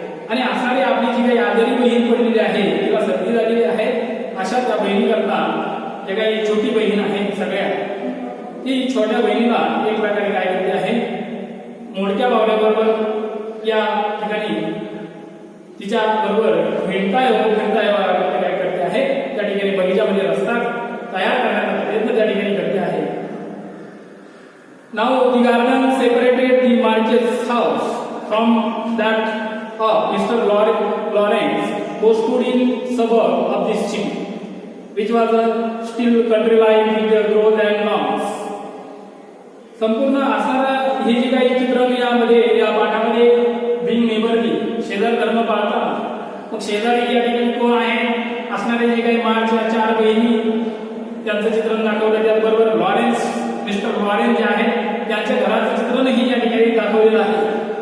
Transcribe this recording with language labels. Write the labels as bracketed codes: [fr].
[mr] आणि असणारी आपली जी काही आजारी बहीण पडलेली आहे तिला सर्दी झालेली आहे अशा त्या बहिणीकरता जे काही छोटी बहीण आहे सगळ्या ती छोट्या बहिणीला एक प्रकारे काय करते आहे मोडक्या बावल्याबरोबर या ठिकाणी तिच्या बरोबर फिरता यावं काय करते आहे त्या ठिकाणी बगीच्यामध्ये रस्ता तयार करण्याचा प्रयत्न त्या ठिकाणी करते आहे. [en] Now the garden separated the Marches' house from that of Mr. Lawrence, who stood in suburb of this city, which was a still country life with the growth and lawns. [mr] संपूर्ण असणारा हे जे काही चित्रण यामध्ये या पाठामध्ये बिंग नेबरली शेजार धर्म पाळताना मग शेजारी या ठिकाणी कोण आहे असणारे जे काही मार्चच्या 4 बहिणी त्यांचं चित्रण दाखवलं. त्याचबरोबर लॉरेन्स मिस्टर लॉरेन्स जे आहेत त्यांच्या घराचं चित्रणही या ठिकाणी दाखवलेलं आहे.